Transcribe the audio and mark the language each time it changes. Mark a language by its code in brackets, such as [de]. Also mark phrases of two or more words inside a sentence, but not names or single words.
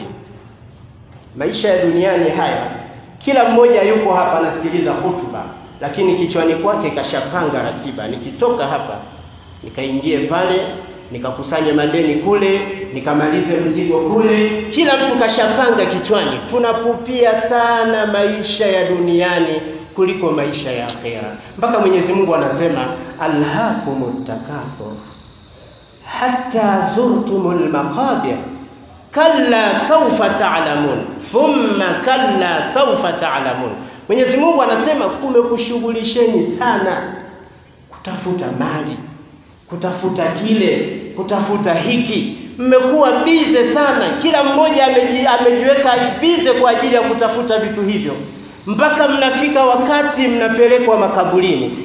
[sw] Maisha ya duniani haya, kila mmoja yuko hapa anasikiliza hutuba, lakini kichwani kwake kashapanga ratiba. Nikitoka hapa, nikaingie pale, nikakusanya madeni kule, nikamalize mzigo kule. Kila mtu kashapanga kichwani. Tunapupia sana maisha ya duniani kuliko maisha ya akhera. Mpaka Mwenyezi Mungu anasema [ar] أَلْهَاكُمُ التَّكَاثُرُ حَتَّى زُرْتُمُ الْمَقَابِرَ كَلَّا سَوْفَ تَعْلَمُونَ ثُمَّ كَلَّا سَوْفَ تَعْلَمُونَ thumma kalla sawfa ta'lamun. [sw] Mwenyezi Mungu anasema kumekushughulisheni sana kutafuta mali, kutafuta kile, kutafuta hiki. Mmekuwa bize sana, kila mmoja amejiweka bize kwa ajili ya kutafuta vitu hivyo, mpaka mnafika wakati mnapelekwa makaburini.